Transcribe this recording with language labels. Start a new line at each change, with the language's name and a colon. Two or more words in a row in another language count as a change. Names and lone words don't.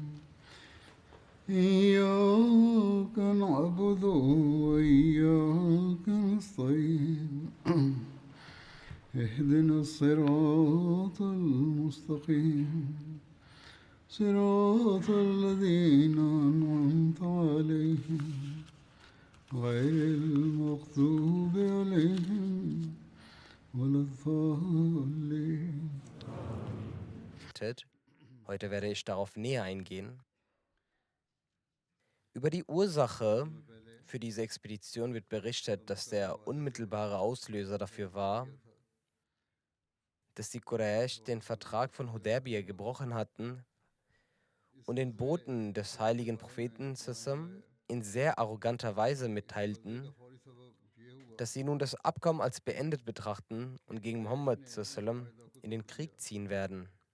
Arabic: إياك نعبد وإياك نستعين اهدنا الصراط المستقيم صراط الذين أنعمت عليهم غير المغضوب عليهم ولا الضالين.
German: Heute werde ich darauf näher eingehen. Über die Ursache für diese Expedition wird berichtet, dass der unmittelbare Auslöser dafür war, dass die Quraysh den Vertrag von Hudaybiyah gebrochen hatten und den Boten des heiligen Propheten Sassam in sehr arroganter Weise mitteilten, dass sie nun das Abkommen als beendet betrachten und gegen Muhammad Sassam in den Krieg ziehen werden.